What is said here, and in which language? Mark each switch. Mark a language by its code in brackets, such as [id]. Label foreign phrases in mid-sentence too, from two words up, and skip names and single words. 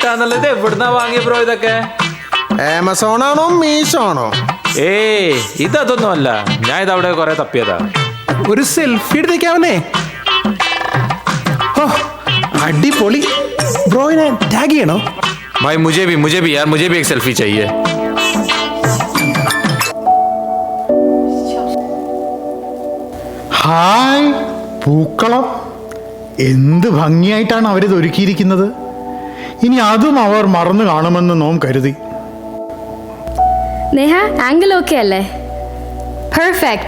[ml] ഇത് എവിടുന്നാ വാങ്ങിയ ബ്രോ ഇതൊക്കെ? ആമസോൺ ആണോ മീഷോ ആണോ? ഇതൊന്നും അല്ല, ഞാൻ ഇതവിടെ കുറെ തപ്പിയതാ. ഒരു സെൽഫി എടുത്തേക്കാവുന്നേ. അടിപൊളി. ബ്രോയിനെ ടാഗ് ചെയ്യണോ? [hi] भाई मुझे भी यार, मुझे भी एक सेल्फी चाहिए. [ml] ഹായ്, പൂക്കളം! എന്ത് ഭംഗിയായിട്ടാണ് അവരിത് ഒരുക്കിയിരിക്കുന്നത്. ഇനി അതും അവർ മറന്നു കാണുമെന്ന് നോം കരുതി. നേഹ, ആംഗിൾ ഓക്കെ അല്ലേ? പെർഫെക്റ്റ്.